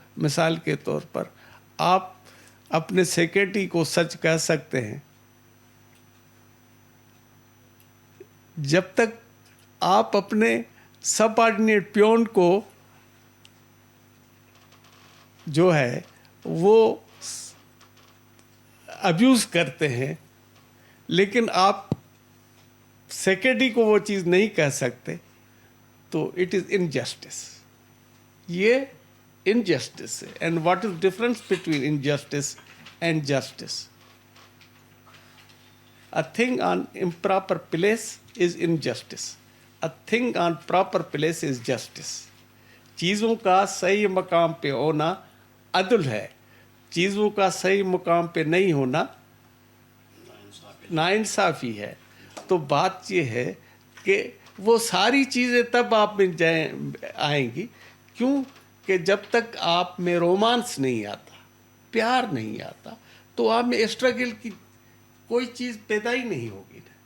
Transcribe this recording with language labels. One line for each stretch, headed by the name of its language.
Urdu: مثال کے طور پر آپ اپنے سیکرٹری کو سچ کہہ سکتے ہیں جب تک آپ اپنے سب آرڈینیٹ پیون کو جو ہے وہ ابیوز کرتے ہیں، لیکن آپ سیکرٹری کو وہ چیز نہیں کہہ سکتے، تو
English: It is injustice.
Urdu: یہ انجسٹس ہے.
English: And what is difference between injustice and justice? A thing on improper place is injustice. A thing on proper place is justice.
Urdu: چیزوں کا صحیح مقام پہ ہونا عدل ہے، چیزوں کا صحیح مقام پہ نہیں ہونا ناانصافی ہے. تو بات یہ ہے کہ وہ ساری چیزیں تب آپ میں آئیں گی، کیوں کہ جب تک آپ میں رومانس نہیں آتا، پیار نہیں آتا، تو آپ میں اسٹرگل کی کوئی چیز پیدا ہی نہیں ہوگی.